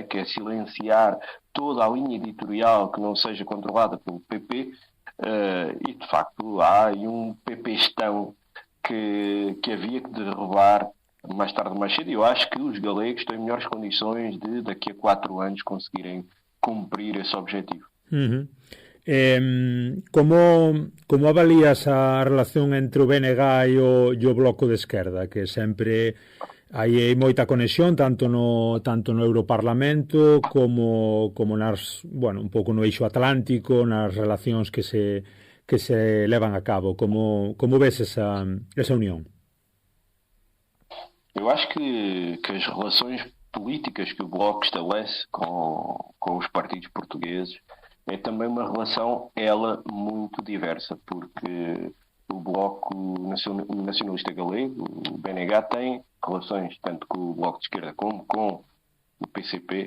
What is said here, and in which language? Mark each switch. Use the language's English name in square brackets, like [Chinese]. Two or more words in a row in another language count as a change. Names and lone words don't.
[Portuguese] Que é silenciar toda a linha editorial que não seja controlada pelo PP, e de facto há aí um PP-estão que havia que derrubar mais tarde ou mais cedo. Eu acho que os galegos têm melhores condições de daqui a 4 anos conseguirem cumprir esse objetivo. Uhum. [Galician] Como avalias a relación entre o BNG e o Bloco de Esquerda, que sempre hai moita conexión tanto no Europarlamento como nas, bueno, un pouco no eixo atlántico, nas relacións que se levan a cabo? Como ves esa unión? [Portuguese] Eu acho que as relações políticas que o Bloco estabelece com os partidos portugueses é também uma relação, ela, muito diversa, porque o Bloco Nacionalista Galego, o BNG, tem relações tanto com o Bloco de Esquerda como com o PCP.